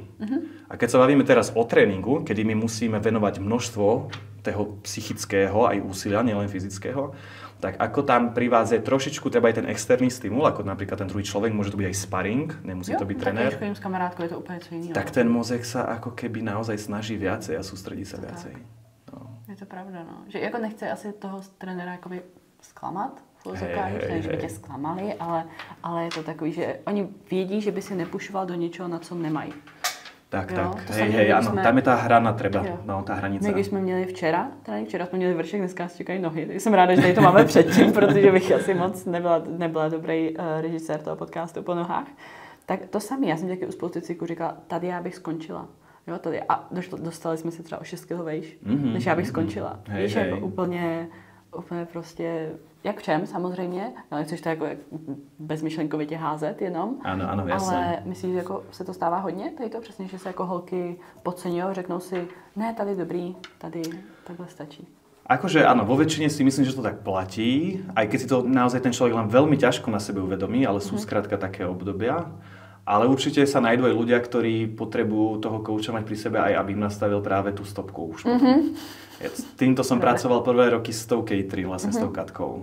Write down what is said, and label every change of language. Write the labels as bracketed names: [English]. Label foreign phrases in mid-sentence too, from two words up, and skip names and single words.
[Slovak] A keď sa bavíme teraz o tréningu, kedy my musíme venovať množstvo toho psychického aj úsilia, nielen fyzického, tak ako tam pri vás je trošičku treba aj ten externý stimul, ako napríklad ten druhý človek, môže to byť aj sparring, nemusí to byť trenér. Jo, s kamarátkou je to úplne co iného. Tak ten mozek sa ako keby naozaj snaží viacej a sústredí sa viacej. No. Je to pravda, no. [Czech] Že jako nechce asi toho trenéra akoby sklamat, že by tě sklamali, ale je to takový, že oni vědí, že by si nepušoval do něčeho, na co nemají. [Slovak] Tak, hej, áno, tam je tá hrana treba, tá hranica. [Czech] My když jsme měli včera jsme měli vršek, dneska nás čekají nohy, tak jsem ráda, že tady to máme předtím, protože bych asi moc nebyla dobrý režisér toho podcastu po nohách. Tak to samé, já jsem taky u spousty cviků říkala, tady já bych skončila. Jo, tady. A dostali jsme se třeba o 6 kg vejš, než já bych skončila. Víš, jako úplně prostě, jak všem samozřejmě, ale nechceš to jako bezmyšlenkovitě házet jenom. Ano, jasně. Ale myslíš, že jako se to stává hodně? Tady to přesně, že se jako holky podceňují, řeknou si, ne, tady dobrý, tady takhle stačí. [Slovak] Akože áno, vo väčšine si myslím, že to tak platí, aj keď si to naozaj ten človek len veľmi ťažko na sebe uvedomí, ale sú skrátka také obdobia. Ale určite sa nájdú aj ľudia, ktorí potrebujú toho kouča mať pri sebe aj, aby im nastavil práve tú stopku už. Týmto som pracoval prvé roky s tou K3, vlastne s tou Katkou.